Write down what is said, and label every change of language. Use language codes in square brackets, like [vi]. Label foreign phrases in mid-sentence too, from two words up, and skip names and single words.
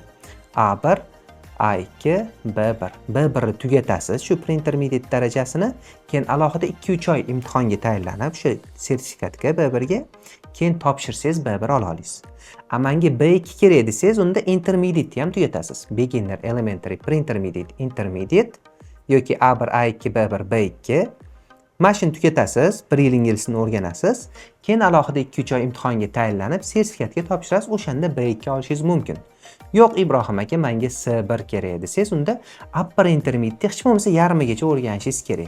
[uz] A1, A2, B1. B1 ni tugatasiz, shu pre-intermediate darajasini, keyin alohida 2-3 oy imtihonga tayyorlanib, shu sertifikatga B1 ga keyin topshirsangiz B1 ola olasiz. Menga B2 kerak desangiz, unda intermediate ham tugatasiz. [en] Beginner, elementary, pre-intermediate, intermediate yoki A1, A2, B1, B2. [uz] Mashina tugatasiz, 1 yil ingliz tilini o'rganasiz, keyin alohida 2-3 oy imtihonga tayyorlanib, sertifikatga topshirasiz, o'shanda B2 olishingiz mumkin. Yo'q Ibrohim aka, menga C1 kerak desangiz, unda [en] upper intermediate [uz] hech bo'lmasa yarmigacha o'rganishingiz kerak.